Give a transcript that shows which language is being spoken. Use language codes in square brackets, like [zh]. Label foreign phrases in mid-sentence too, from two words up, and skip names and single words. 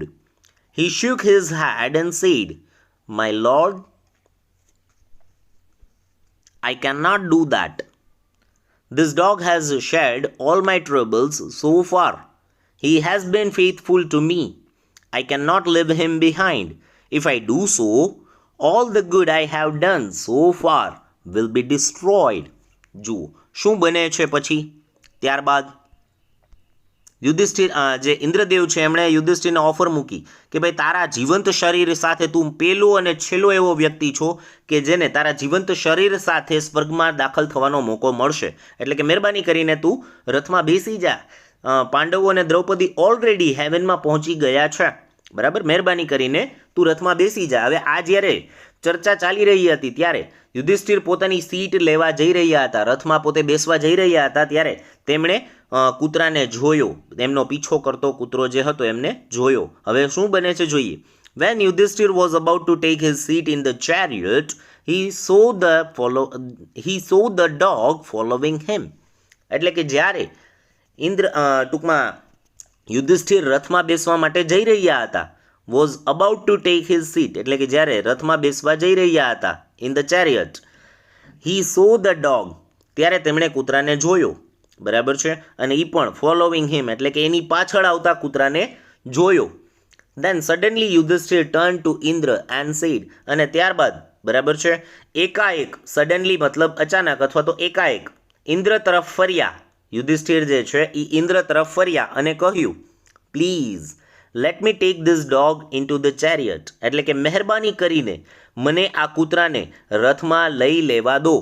[en] He shook his head and said, my lord, I cannot do that. This dog has shared all my troubles so far. He has been faithful to me. I cannot leave him behind. If I do so, all the good I have done so far will be destroyed. [gu] જુઓ શું બને છે પછી ત્યારબાદ યુધિષ્ઠિર જે ઇન્દ્રદેવ છે એમણે યુધિષ્ઠિરને ઓફર મૂકી કે ભાઈ તારા જીવંત શરીર સાથે તું પેલો અને છેલ્લો એવો વ્યક્તિ છો કે જેને તારા જીવંત શરીર સાથે સ્વર્ગમાં દાખલ થવાનો મોકો મળશે, એટલે કે મહેરબાની કરીને તું રથમાં બેસી જા. પાંડવો અને દ્રૌપદી ઓલરેડી હેવનમાં પહોંચી ગયા છે, બરાબર, મહેરબાની કરીને તું રથમાં બેસી જા. હવે આ જ્યારે ચર્ચા ચાલી રહી હતી ત્યારે યુધિષ્ઠિર પોતાની સીટ લેવા જઈ રહ્યા હતા, રથમાં પોતે બેસવા જઈ રહ્યા હતા, ત્યારે તેમણે કૂતરાને જોયો, એમનો પીછો કરતો કૂતરો જે હતો એમને જોયો. હવે શું બને છે જોઈએ. [en] When Yudhishthir was about to take his seat in the chariot, he saw the dog following him. [gu] એટલે કે જ્યારે ટૂંકમાં યુધિષ્ઠિર રથમાં બેસવા માટે જઈ રહ્યા હતા, [en] was about to take his seat [gu] એટલે કે જ્યારે રથમાં બેસવા જઈ રહ્યા હતા, [en] in the chariot, he saw the dog [gu] ત્યારે તેમણે કૂતરાને જોયો, બરાબર છે, અને એ પણ [en] following him [gu] એટલે કે એની પાછળ આવતા કૂતરાને જોયો. [en] Then suddenly Yudhishthir turned to Indra and said, [gu] અને ત્યારબાદ, બરાબર છે, એકાએક, સડનલી મતલબ અચાનક અથવા તો એકાએક, ઇન્દ્ર તરફ ફર્યા, યુધિષ્ઠિર જે છે એ ઇન્દ્ર તરફ ફર્યા અને કહ્યું, [en] please let me take this dog in to the chariot, [gu] એટલે કે મહેરબાની કરીને મને આ કૂતરાને રથમાં લઈ લેવા દો.